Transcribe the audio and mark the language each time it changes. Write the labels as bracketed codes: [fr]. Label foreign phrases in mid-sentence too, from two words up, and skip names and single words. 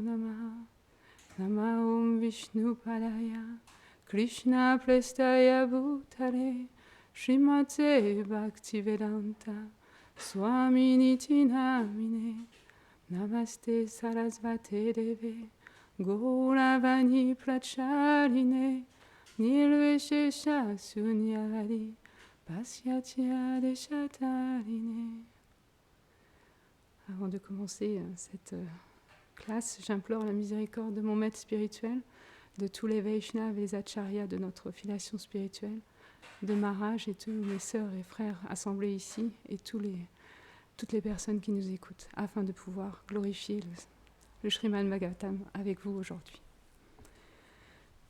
[sa] Namah Nama Om Vishnu Padaya Krishna Prestaya Bhutale Srimate Bhaktivedanta Swami Niti Namine Namaste Sarasvate Deve Gauravani Pracharine Nirveshesha Sunyavari Pasyatya Deshatarine. [fr] Avant de commencer cette classe, j'implore la miséricorde de mon maître spirituel, de tous les Vaishnavas et les Acharyas de notre filiation spirituelle, de Maharaj et tous mes sœurs et frères assemblés ici et toutes les personnes qui nous écoutent, afin de pouvoir glorifier le Srimad Bhagavatam avec vous aujourd'hui.